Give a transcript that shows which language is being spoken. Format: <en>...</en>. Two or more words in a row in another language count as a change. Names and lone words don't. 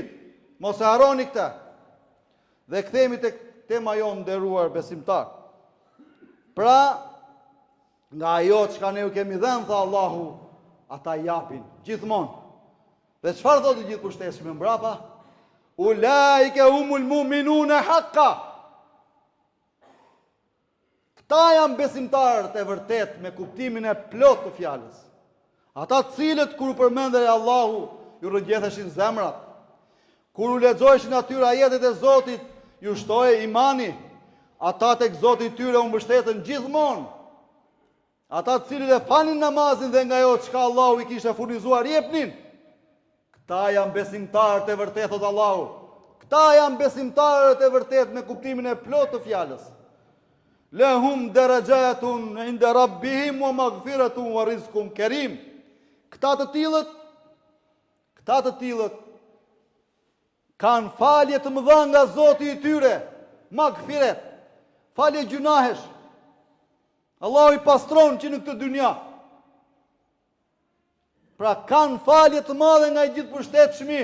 <sq>Mos e harroni këtë. Dhe kthehemi tek tema jonë, nderuar besimtar. Pra, nga ajo çka ne u kemi dhënë, tha Allahu, ata japin gjithmonë. Dhe çfarë thotë i gjithëpushtetshëm mbrapa?</sq> <ar>أولئك هم المؤمنون حقا.</ar> <sq>Këta janë besimtarët e vërtet me kuptimin e plot të fjalës. Ata cilët kur u përmendej Allahu ju rrëngjetheshin zemrat. Kur u lexoheshin atyre ajetet e Zotit, ju shtohej imani. Ata tek Zoti i tyre u mbështetën gjithmonë. Ata cilët e falin namazin dhe nga ajo çka Allahu i kishte furnizuar jepnin. Këta janë besimtarët e vërtet, thot Allahu. Këta janë besimtarët e vërtet me kuptimin e plot të fjalës.</sq> <ar>لهم درجات عند ربهم ومغفرة ورزق كريم.</ar> <sq>Këta të tillët kanë falje të mëdha nga Zoti i tyre, maghfiret, falje gjunahesh. Allahu i pastron që në këtë dynja. Pra kanë falje të madhe nga i gjithëpushtetshmi.</sq>